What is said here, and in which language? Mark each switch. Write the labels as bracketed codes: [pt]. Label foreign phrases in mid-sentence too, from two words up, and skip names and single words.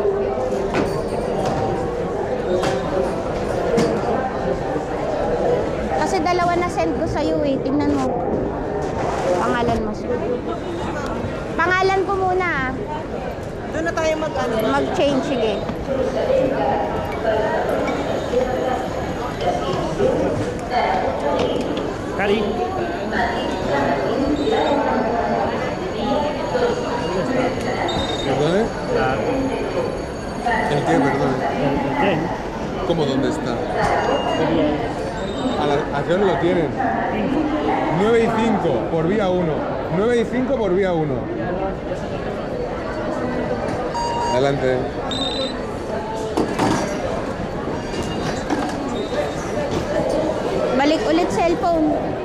[tl] Kasi dalawa na send ko sa'yo eh. Tingnan mo. Pangalan mo. Pangalan ko muna ah. Doon na tayo mag-ano. Mag-change, sige. Cari. [es] ¿Perdone? La, ¿El qué, perdón? el tren ¿Cómo dónde está? sería ¿A qué hora lo tienen? 9 y 5 por vía 1. 9 y 5 por vía 1. Adelante. [tl] Balik ulit cellphone.